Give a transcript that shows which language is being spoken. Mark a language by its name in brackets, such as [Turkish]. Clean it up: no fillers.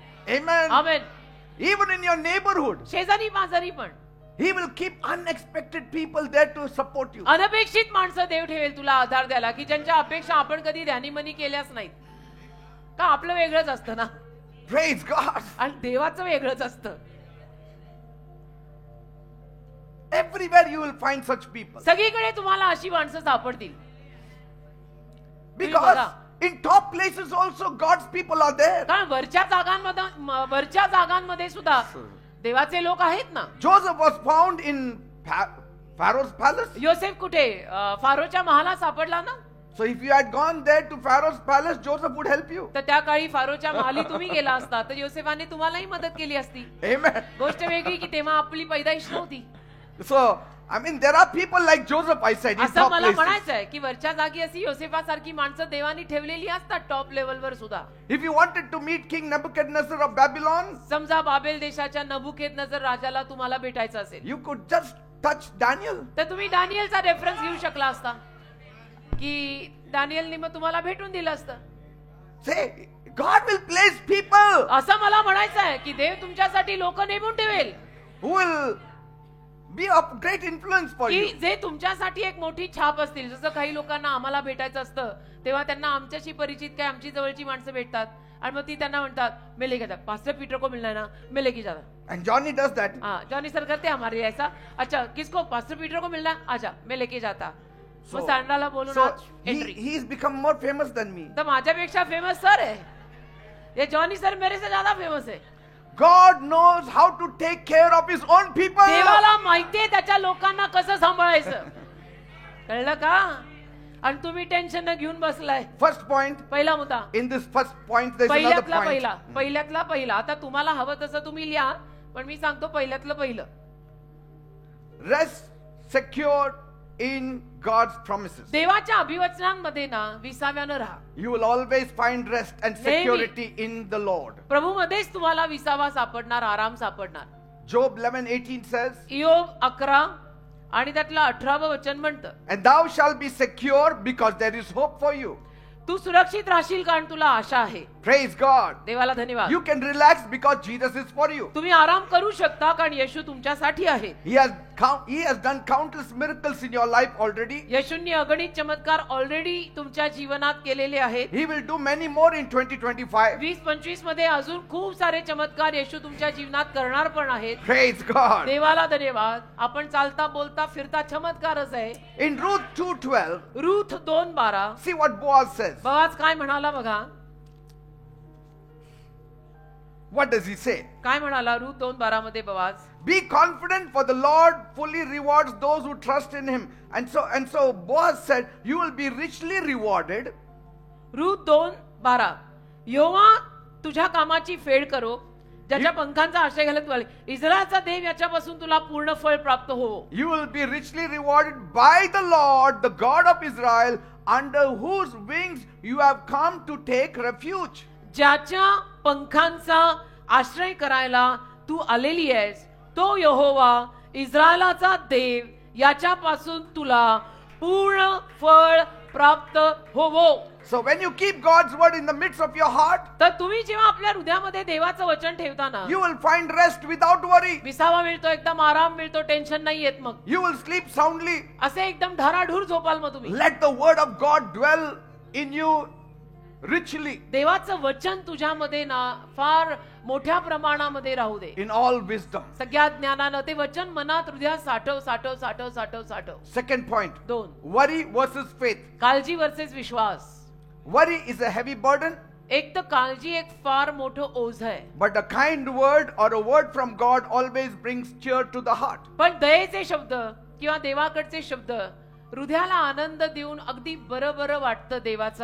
[English] Amen. [Marathi] Amen. [English] Even in your neighborhood, [Marathi] शेजारी पाजारी पण [English] he will keep unexpected people there to support you. [Marathi] अनपेक्षित माणसं देव ठेवेल तुला आधार द्यायला की ज्यांच्या अपेक्षा आपण कधी ध्यानीमनी केल्याच नाहीत. का आपलं वेगळंच असतं ना. [English] Praise God. [Marathi] आणि देवाचं वेगळंच असतं. [English] Everywhere you will find such people. [Marathi] सगळीकडे तुम्हाला अशी माणसं सापडतील. [English] Because in top places also God's people are there. [Marathi] कारण वरच्या जागांमध्ये सुद्धा देवाचे लोक आहेत ना. [English] Joseph was found in Pharaoh's palace. [Marathi] योसेफ कुठे? फारोच्या महालात सापडला ना. [English] So if you had gone there to Pharaoh's palace, Joseph would help you. [Marathi] तर त्या काळी फारोच्या महाली तुम्ही गेला असता तर योसेफाने तुम्हालाही मदत केली असती. [English] Amen. [Marathi] गोष्ट वेगळी की तेव्हा आपली पैदाइश नव्हती. [English] So I mean, there are people like Joseph, I said, in [Marathi] असं [English] top [Marathi] मला [English] places. [Marathi] म्हणायचं आहे की वरच्या जागी अशी योसेफासारखी माणसं देवानी ठेवलेली असतात टॉप लेवलवर सुद्धा. [English] If you wanted to meet King Nebuchadnezzar of Babylon, [Marathi] समजा बाबेल देशाच्या नबुकेदनजर राजाला तुम्हाला भेटायचं असेल, [English] you could just touch Daniel. [Marathi] तर तुम्ही दानियलचा रेफरन्स घेऊ शकला असता की दानियलने मग तुम्हाला भेटून दिलं असतं. [English] Say, God will place people [Marathi] असं मला म्हणायचं आहे की देव तुमच्यासाठी लोक नेमून ठेवेल [English] who will be of great influence for [Marathi] की [English] you. [Marathi] जे तुमच्यासाठी एक मोठी छाप असतील. जसं काही लोकांना आम्हाला भेटायचं असतं तेव्हा त्यांना आमच्याशी परिचित काय आमची जवळची माणसं भेटतात आणि मग ती त्यांना म्हणतात [Hindi] मैं लेके जाता, पास्टर पीटर को मिलना है ना, मैं लेके जाता. [English] And Johnny does that. [Hindi] हाँ, जॉनी सर करते हैं हमारे ऐसा. अच्छा, किसको? पास्टर पीटर को मिलना है, आजा मैं लेके जाता. [Marathi] मग सांडाला बोलून entry. [English] He's become more famous than me. [Marathi] तर माझ्यापेक्षा फेमस सर आहे. [Hindi] ये जॉनी सर मेरे से ज्यादा फेमस [Marathi] आहे. [English] God knows how to take care of his own people. [Marathi] देवाला माहितीये त्याच्या लोकांना कसं सांभाळायचं. कळलं का? आणि तुम्ही टेन्शन न घेऊन बसलाय. [English] First point. [Marathi] पहिला मुद्दा. [English] In this first point there is another point. [Marathi] पहिल्यातला पहिला. आता तुम्हाला हवं तसं तुम्ही लिहा, पण मी सांगतो पहिल्यातलं पहिलं. [English] Rest secured in God's promises. [Marathi] देवाच्या अभिवचनांमध्ये ना विसाव्यानं राहा. [English] You will always find rest and security in the Lord. [Marathi] प्रभूमध्येच तुम्हाला विसावा सापडणार, आराम सापडणार. [English] Job 11:18 says, [Marathi] इयोब 11 आणि त्यातलं 18वं वचन म्हणतं, [English] and thou shalt be secure because there is hope for you. [Marathi] तू सुरक्षित राहशील कारण तुला आशा आहे. [English] Praise God. [Marathi] देवाला धन्यवाद. [English] You can relax because Jesus is for you. [Marathi] तुम्ही आराम करू शकता कारण येशू तुमच्यासाठी आहे. [English] He has done countless miracles in your life already. [Marathi] येशूंनी अगणित चमत्कार ऑलरेडी तुमच्या जीवनात केलेले आहेत. [English] He will do many more in 2025. [Marathi] 2025 मध्ये अजून खूप सारे चमत्कार येशू तुमच्या जीवनात करणार पण आहेत. [English] Praise God. [Marathi] देवाला धन्यवाद. आपण चालता बोलता फिरता चमत्कारच आहे. [English] In Ruth 2:12, [Marathi] Ruth 2:12, [English] see what Boaz says. [Marathi] Boaz काय म्हणाला बघा. [English] What does he say? [Marathi] काय म्हणाला रूथ 2:12 मध्ये Boaz? [English] Be confident, for the Lord fully rewards those who trust in him. And so Boaz said, you will be richly rewarded. [Marathi] Ruth 2:12, यहोवा तुझ्या कामाची फेड करो, ज्याच्या पंखांचा आश्रय घालत वाले इस्रायलचा देव याच्यापासून तुला पूर्ण फळ प्राप्त हो. [English] You will be richly rewarded by the Lord, the God of Israel, under whose wings you have come to take refuge. [Marathi] ज्याच्या पंखांचा आश्रय करायला तू आलेली आहेस, तो यहोवा इस्रायलाचा देव याच्यापासून तुला पूर्ण फळ प्राप्त होवो. [English] So when you keep God's word in the midst of your heart, [Marathi] तर तुम्ही जेव्हा आपल्या हृदयामध्ये देवाचं वचन ठेवताना [English] you will find rest without worry. [Marathi] विसावा मिळतो, एकदम आराम मिळतो, टेन्शन नाही येत. मग [English] You will sleep soundly. [Marathi] असे एकदम धाराढूर झोपाल मग तुम्ही. [English] Let the word of God dwell in you richly. [Marathi] देवाचं वचन तुझ्यामध्ये ना फार मोठ्या प्रमाणामध्ये राहू दे. [English] In all wisdom. [Marathi] सगळ्या ज्ञानानं ते वचन मनात हृदयात साठव साठव साठव साठव साठव. [English] Second point. [Marathi] 2. [English] Worry versus faith. [Marathi] काळजी versus Vishwas. [English] Worry is a heavy burden. [Marathi] एक तर काळजी एक फार मोठं ओझ आहे. [English] But a kind word or a word from God always brings cheer to the heart. [Marathi] पण दयेचे शब्द किंवा देवाकडचे शब्द हृदयाला आनंद देऊन अगदी बरं बरं वाटतं देवाचं